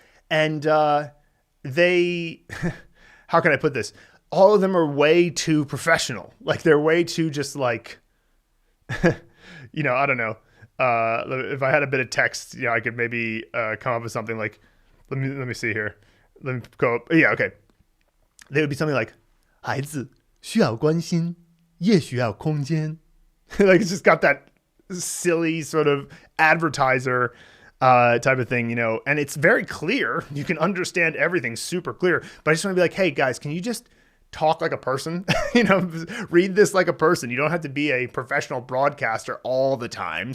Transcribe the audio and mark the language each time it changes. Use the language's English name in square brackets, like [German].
[English] And they, how can I put this? All of them are way too professional. Like, they're way too just like, you know, I don't know. If I had a bit of text, you know, I could maybe come up with something like, let me see here. Let me go up. Yeah, okay. They would be something like, [Chinese] 孩子需要关心，也需要空间. [English] Like, it's just got that silly sort of advertiser type of thing, you know, and it's very clear. You can understand everything super clear, but I just want to be like, hey guys, can you just talk like a person? You know, read this like a person. You don't have to be a professional broadcaster all the time.